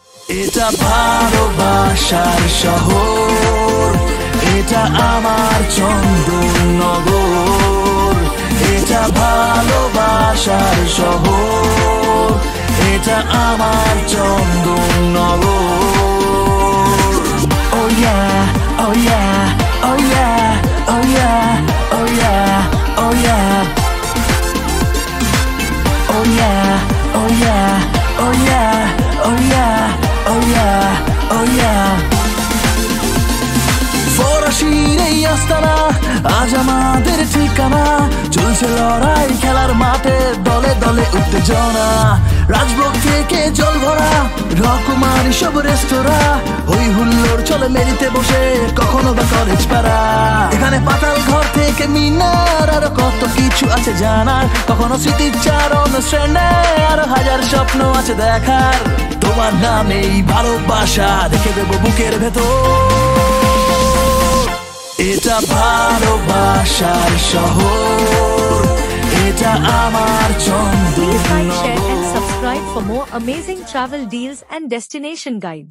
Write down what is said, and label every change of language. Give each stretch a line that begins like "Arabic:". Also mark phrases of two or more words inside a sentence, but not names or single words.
Bangla: এটা ভালোবাসার শহর, এটা আমার চন্দননগর। এটা ভালোবাসার শহর, এটা আমার চন্দননগর।
English: Oh yeah, oh yeah, oh yeah, oh yeah, oh yeah, oh yeah, oh yeah, oh yeah, oh yeah, oh yeah, oh yeah, oh yeah.
Bangla: ফরাসির এই আস্তানা আজ আমাদের ঠিকানা, চলছে লড়াই খেলার মাঠে, দলে দলে উত্তেজনা। রাজভোগ থেকে জল ভরা রকমারি সব রেস্তোরাঁ, হই হুল্লোড় চলে মেরিতে বসে, কখনো বা কলেজ পাড়া। এখানে পাতাল ঘর থেকে মিনার, আরো কত কিছু আছে জানার, কখনো স্মৃতির চারণ শ্রেণে, আরো হাজার স্বপ্ন আছে দেখার। তোমার নামেই ভালোবাসা রেখে দেবো বুকের ভেতর। এটা ভালোবাসার শহর, এটা আমার
English: Please like, share and
Bangla: চন্দননগর।
English: subscribe for more amazing travel deals and destination guides.